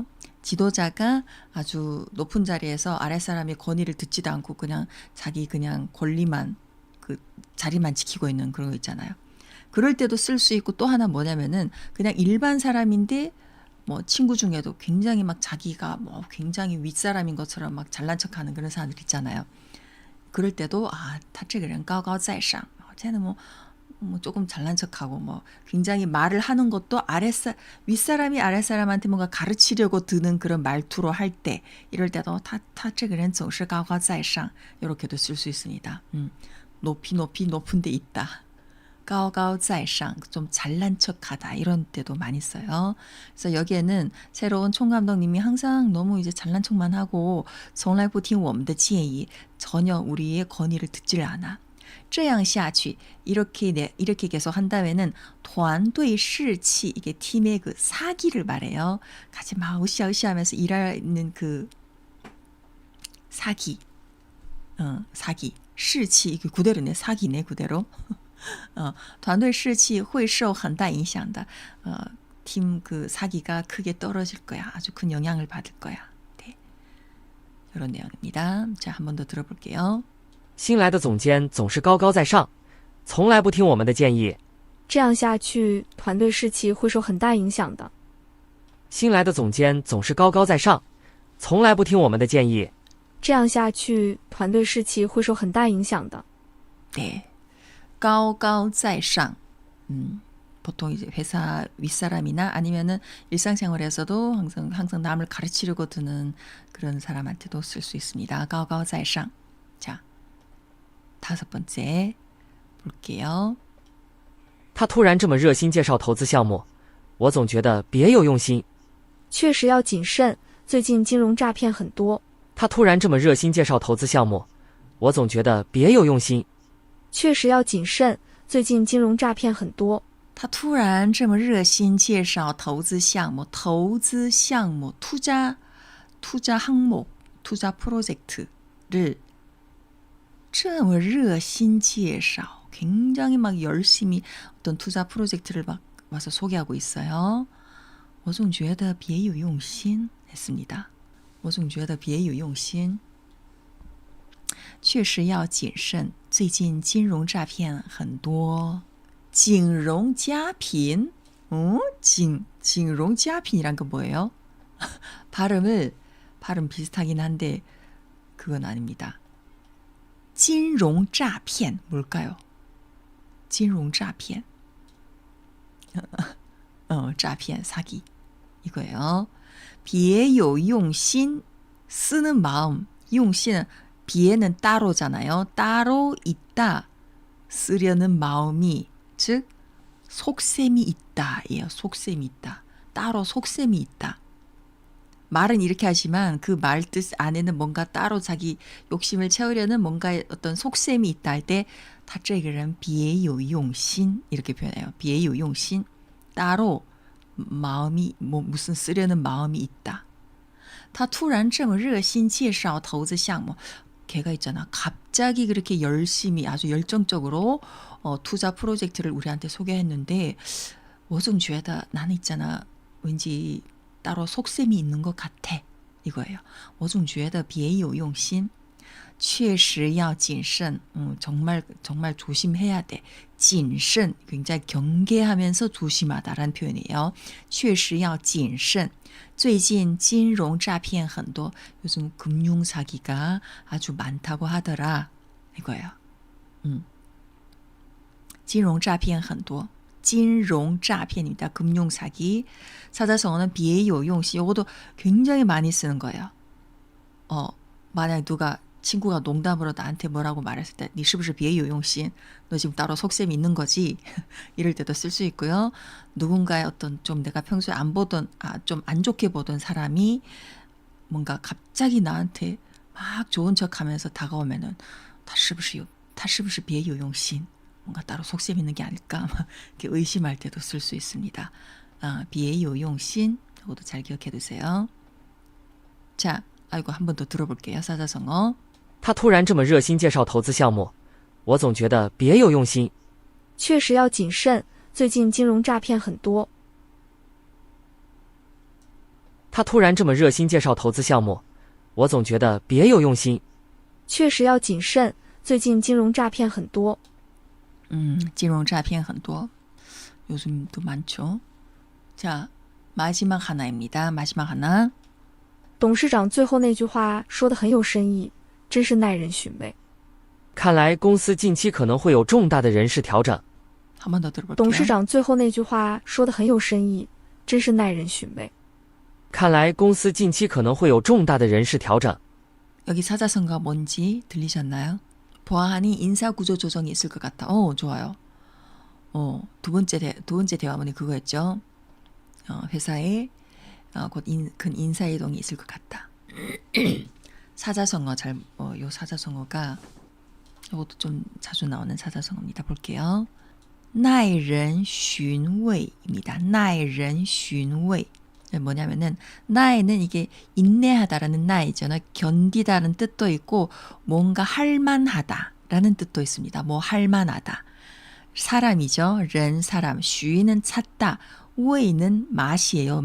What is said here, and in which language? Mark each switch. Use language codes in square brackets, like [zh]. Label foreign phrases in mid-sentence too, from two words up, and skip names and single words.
[ko] 지도자가 아주 높은 자리에서 아랫사람의 건의를 듣지도 않고 그냥 자기 그냥 권리만 그 자리만 지키고 있는 그런 거 있잖아요. 그럴 때도 쓸 수 있고 또 하나 뭐냐면은 그냥 일반 사람인데 뭐 친구 중에도 굉장히 막 자기가 뭐 굉장히 윗사람인 것처럼 막 잘난 척하는 그런 사람들 있잖아요. 그럴 때도 [zh] 他这个人高高在上. [ko] 쟤는 뭐 조금 잘난 척하고 뭐 굉장히 말을 하는 것도 윗사람이 아랫사람한테 뭔가 가르치려고 드는 그런 말투로 할 때 이럴 때도 [zh] 他这个人总是高高在上 [ko] 이렇게도 쓸 수 있습니다. 높이 높은 데 있다. 高高在上 좀 잘난 척하다 이런 때도 많이 써요. 그래서 여기에는 새로운 총감독님이 항상 너무 이제 잘난 척만 하고 [zh] 从来不听我们的建议 [ko] 전혀 우리의 건의를 듣질 않아. [zh] 这样下去 [ko] 이렇게 계속 한다면은 [zh] 团队士气 [ko] 이게 팀의 그 사기를 말해요. 같이 막 으쌰으쌰하면서 일하는 그 사기, 사기, 士气 이게 그대로네. 사기네 그대로. [zh] 团队士气会受很大影响的. [ko] 팀 그 사기가 크게 떨어질 거야. 아주 큰 영향을 받을 거야. 네. 이런 내용입니다. 자, 한 번 더 들어볼게요. [zh] 新来的总监总是高高在上，从来不听我们的建议。这样下去团队士气会受很大影响的。新来的总监总是高高在上，从来不听我们的建议。这样下去团队士气会受很大影响的。 [ko] 네. 高高在上. 보통 이제 회사 윗사람이나 아니면은 일상생활에서도 항상 남을 가르치려고 드는 그런 사람한테도 쓸 수 있습니다. [zh] 高高在上. [ko] 자, 5번째 볼게요. [zh] 他突然这么热心介绍投资项目，我总觉得别有用心。确实要谨慎，最近金融诈骗很多。他突然这么热心介绍投资项目，我总觉得别有用心。确实要谨慎，最近金融诈骗很多。他突然这么热心介绍投资项目, [ko] 투자 항목, 투자 프로젝트를 [zh] 这么热心介绍, [ko] 굉장히 막 열심히 어떤 투자 프로젝트를 막 와서 소개하고 있어요. [zh] 我总觉得别有用心 했습니다. 我总觉得别有用心。确实要谨慎，最近金融诈骗很多。金融诈骗? [ko] 진롱자핀이란 거 뭐예요? 발음 비슷하긴 한데 그건 아닙니다. [zh] 金融诈骗 뭘까요? 金融诈骗. 诈骗 [ko] 사기 이거예요. 别有用心 쓰는 마음. 用心 비에는 따로잖아요. 따로 있다. 쓰려는 마음이 즉 속셈이 있다. 예요. 속셈이 있다. 따로 속셈이 있다. 말은 이렇게 하지만 그 말 뜻 안에는 뭔가 따로 자기 욕심을 채우려는 뭔가 어떤 속셈이 있다 할 때 [zh] 他这个人别有用心 [ko] 이렇게 표현해요. 别有用心 따로 마음이 뭐 무슨 쓰려는 마음이 있다. [zh] 他突然这么热心介绍投资项目 [ko] 걔가 있잖아. 갑자기 그렇게 열심히 아주 열정적으로 투자 프로젝트를 우리한테 소개했는데 [zh] 我总觉得 [ko] 나는 있잖아. 왠지 따로 속셈이 있는 것 같아. 이거예요. [zh] 我总觉得别有用心确实要谨慎. [ko] 정말 조심해야 돼. [zh] 谨慎, [ko] 굉장히 경계하면서 조심하다라는 표현이에요. [zh] 确实要谨慎. 最近金融诈骗很多. [ko] 요즘 금융 사기가 아주 많다고 하더라. 이거예요. [zh] 金融诈骗很多. 金融诈骗 [ko] 입니다. 금융 사기. 사자성어는 别有用心. 이것도 굉장히 많이 쓰는 거예요. 만약 누가 친구가 농담으로 나한테 뭐라고 말했을 때, [zh] 你是不是别有用心? [ko] 너 지금 따로 속셈이 있는 거지? 이럴 때도 쓸 수 있고요. 누군가의 어떤 좀 내가 평소에 안 보던, 좀 안 좋게 보던 사람이 뭔가 갑자기 나한테 막 좋은 척 하면서 다가오면은, [zh] 他是不是别有用心? [ko] 뭔가 따로 속셈 있는 게 아닐까? 이렇게 의심할 때도 쓸 수 있습니다. [zh] 别有用心, [ko] 이것도 잘 기억해 두세요. 자, 아이고, 한 번 더 들어볼게요. 사자성어. [zh] 他突然这么热心介绍投资项目，我总觉得别有用心。确实要谨慎，最近金融诈骗很多。他突然这么热心介绍投资项目，我总觉得别有用心。确实要谨慎，最近金融诈骗很多。金融诈骗很多. [ko] 요즘도 많죠. 자, 마지막 하나입니다. 마지막 하나. [zh] 董事长最后那句话说得很有深意，真是耐人寻味。看来公司近期可能会有重大的人事调整。 [ko] 한 번 더 들어볼게요. 董事长最后那句话说得很有深意，真是耐人寻味。看来公司近期可能会有重大的人事调整。 여기 사자성어가 뭔지 들리셨나요? 보아하니 인사구조 조정이 있을 것 같다. 좋아요. 두 번째 대화문이 그거였죠. 회사에 곧 큰 인사이동이 있을 것 같다. 사자성어 요 사자성어가 이것도 좀 자주 나오는 사자성어입니다. 볼게요. [zh] 耐人寻味입니다. 耐人寻味. [ko] 뭐냐면은 나이는 이게 인내하다라는 나이잖아요. 견디다라는 뜻도 있고 뭔가 할만하다라는 뜻도 있습니다. 뭐 할만하다. 사람이죠. ren 사람. 쉬는 찾다. 웨이는 맛이에요.